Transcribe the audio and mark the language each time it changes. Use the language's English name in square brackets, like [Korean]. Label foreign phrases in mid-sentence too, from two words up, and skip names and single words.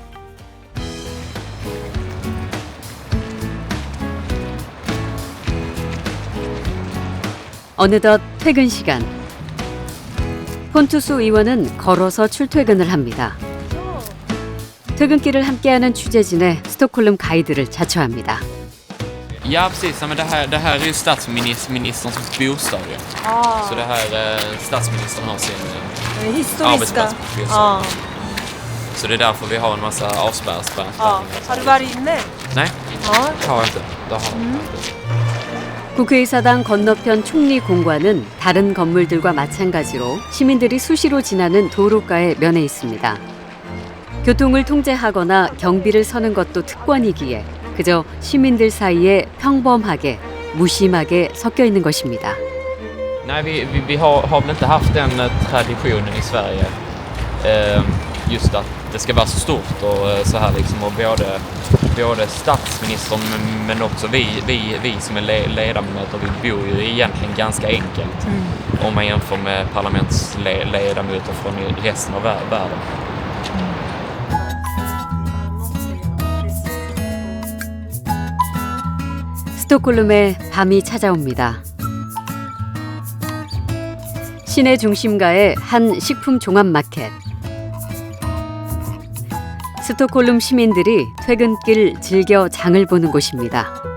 [Korean] 어느덧 퇴근 시간. 폰투스 의원은 걸어서 출퇴근을 합니다. 퇴근길을 함께하는 취재진의 스톡홀름 가이드를 자처합니다. [Swedish] Ja precis, men det här är ju statsministerns bostad ju. Så det här statsministern har sin arbetsplats på Fylsö. Så det är därför vi har en massa avspärrspärr. Har du varit inne? Nej, det har jag inte. Det har jag inte. [Korean] 국회의사당 건너편 총리 공관은 다른 건물들과 마찬가지로 시민들이 수시로 지나는 도로가에 면해 있습니다. 교통을 통제하거나 경비를 서는 것도 특권이기에 그저 시민들 사이에 평범하게, 무심하게 섞여 있는 것입니다. [Swedish] Nej, vi har väl inte haft den traditionen i Sverige. Just att det ska vara så stort och så här liksom och både statsministern men också vi som är ledamöter, vi bor ju egentligen ganska enkelt om man jämför med parlamentsledamöter från resten av världen. [Korean] 스톡홀름에 밤이 찾아옵니다. 시내 중심가의 한 식품 종합 마켓. 스톡홀름 시민들이 퇴근길 즐겨 장을 보는 곳입니다.